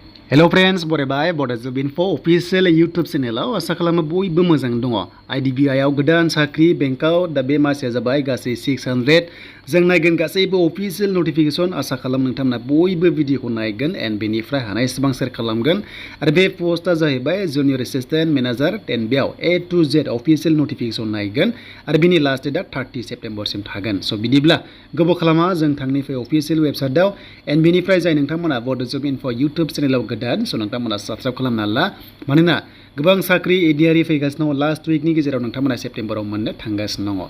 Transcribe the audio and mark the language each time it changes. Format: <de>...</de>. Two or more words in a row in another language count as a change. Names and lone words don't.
<brx>Hello friends, बरायबाय Bodo Info</brx> <en>official YouTube channel</en> <brx>आसा खालामो बयबो मोजां दङ। IDBI आव गोदान साख्रि बेंकाव दा बे मासिया जाबाय गासै 600 जों नायगोन गासैबो</brx> <en>official notification</en> <brx>आसा खालाम नोंथांमोना बयबो भिडिअखौ नायगोन एन्ड बेनिफ्राय हानाय एसेबां शेयार खालामगोन आरो बे पोस्टआ जाहैबाय</brx> <en>junior assistant manager ten</en> <brx>बेयाव</brx> <en>A to Z official notification</en> <brx>नायगोन आरो बिनि</brx> <en>last date</en> <brx>30 सेप्टेम्बरसिम थागोन। स' बिदिब्ला गोबाव खालामा जों थांनिफ्राय official वेबसाइटआव एन्ड बेनिफ्राय जाय नोंथांमोना Bodo Info YouTube चेनेलाव गोदान स' नोंथांमोना साबस्क्राइब खालामना ला मानोना गोबां साख्रि एडिआरि फैगासिनो दङ</brx> <en>last week</en> <brx>गेजेराव नोंथांमोना सेप्टेम्बराव मोननो थांगासिनो दङ।</brx>